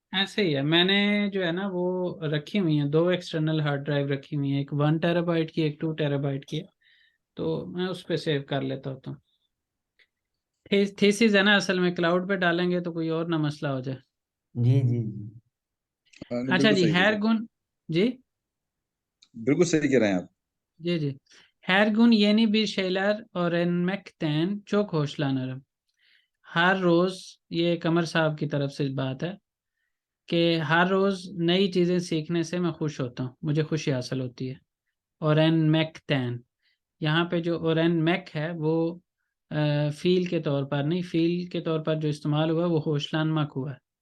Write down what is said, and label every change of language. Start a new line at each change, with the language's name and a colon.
Hindi: ऐसे ही है, मैंने जो है ना वो रखी हुई है, 2 एक्सटर्नल हार्ड ड्राइव रखी हुई है, एक 1 टेराबाइट की, एक 2 टेराबाइट की है। तो मैं उस पर सेव कर लेता होता हूँ। थीसिस है ना, असल में क्लाउड पे डालेंगे तो कोई और ना मसला हो जाए। जी जी जी। नहीं, अच्छा बिल्कुल जी, सही है हैर सर। गुण जी, बिल्कुल सही कह रहे हैं आप। जी जी,
Turkish: her gün yeni bir şeyler öğrenmekten çok hoşlanırım।
Hindi: हर रोज, ये कमर साहब की तरफ से बात है कि हर रोज नई चीजें सीखने से मैं खुश होता हूँ, मुझे खुशी हासिल होती है। ओरेन मैक तैन, यहाँ पे जो ओरेन मैक है वो फील के तौर पर नहीं, फील के तौर पर जो इस्तेमाल हुआ वो होशलानमक हुआ है।